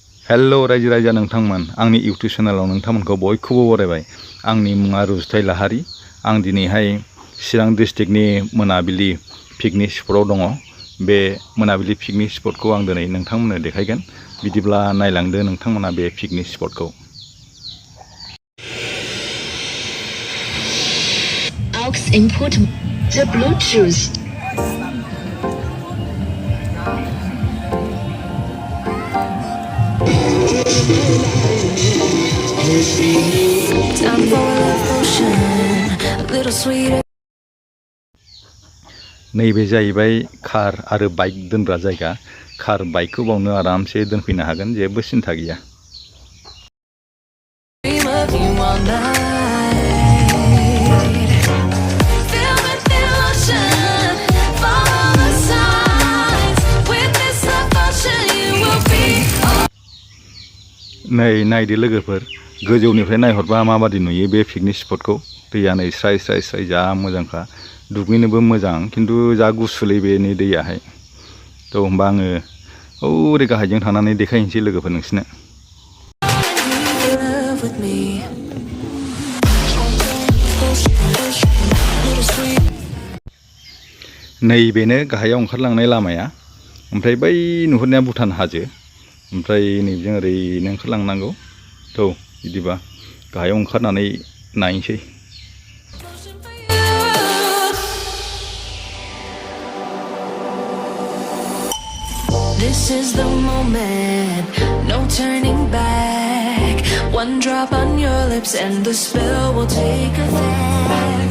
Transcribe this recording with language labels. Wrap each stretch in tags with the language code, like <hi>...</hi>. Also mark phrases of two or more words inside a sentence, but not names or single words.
<brx>हेलो रायजो राजा नोंथांमोन आंनि इउट्यूब चेनेलाव नोंथांमोनखौ बयखौबो बरायबाय। आंनि मुङा रुजुथाइ लाहारी। आं दिनैहाय चिरां डिस्ट्रिक्टनि मोनाबिलि</brx> <en>picnic spotआव</en> <brx>दङ। बे मोनाबिलि</brx> <en>picnic spotखौ</en> <brx>आं दिनै नोंथांमोननो देखायगोन। बिदिब्ला नायलांदो नोंथांमोना बे</brx> <en>picnic spotखौ। Aux input to Bluetooth. Time for a love potion, a little sweeter.</en> <brx>नैबे जाहैबाय कार आरो बाइक दोनग्रा जायगा। कार बाइकखौ बावनो आरामसे दोनफैनो हागोन, जेबो सिन्था गैया।</brx> <en>Dream of you all night. Feel the devotion, follow the signs. With this devotion, you will be.</en> <brx>नै नायदो लोगोफोर, गोजौनिफ्राय नायहरबा माबादि नुयो बे</brx> <en>picnic spotखौ।</en> <brx>दैया नै स्राय स्राय स्राय जा मोजांखा, दुगैनोबो मोजां, खिन्थु जा गुसुलै बेनि दैयाहाय। थ' होमबा आङो ओरै गाहायजों थांनानै देखायनोसै लोगोफोर नोंसिनो। नैबेनो गाहायाव ओंखारलांनाय लामाया। ओमफ्राय बै नुहुरनाया भुटान हाजो। ओमफ्राय नैबेजों ओरैनो ओंखारलांनांगौ। थ' बिदिबा गाहायाव ओंखारनानै नायनोसै।</brx> <en>This is the moment, no turning back. One drop on your lips and the spell will take effect.</en>